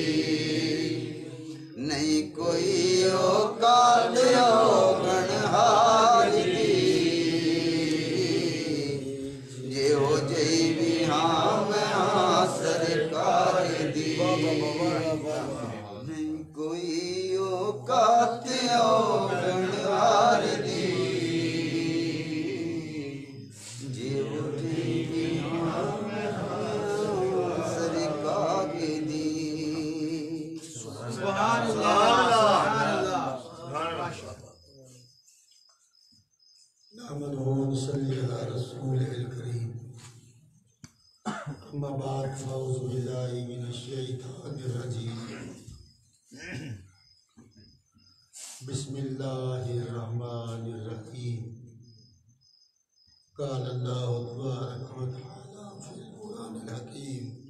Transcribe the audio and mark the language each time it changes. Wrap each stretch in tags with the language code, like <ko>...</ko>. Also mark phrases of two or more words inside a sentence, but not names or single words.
<pa>نہیں کوئی اوقات اوگن ہار دی جے ہو جئی بھی ہاں میں ہاں سرکار دی نہیں کوئی اوقات اوگن ہار دی جے ہو جئی بھی ہاں میں ہاں سرکار دی</pa> <ar>سبحان اللہ نحمده ونصلي على رسوله الكريم أما بعد فأعوذ بالله من الشيطان الرجيم الرجيم بسم الله الرحمن الرحيم قال الله تبارك وتعالى في القرآن الحكيم</ar>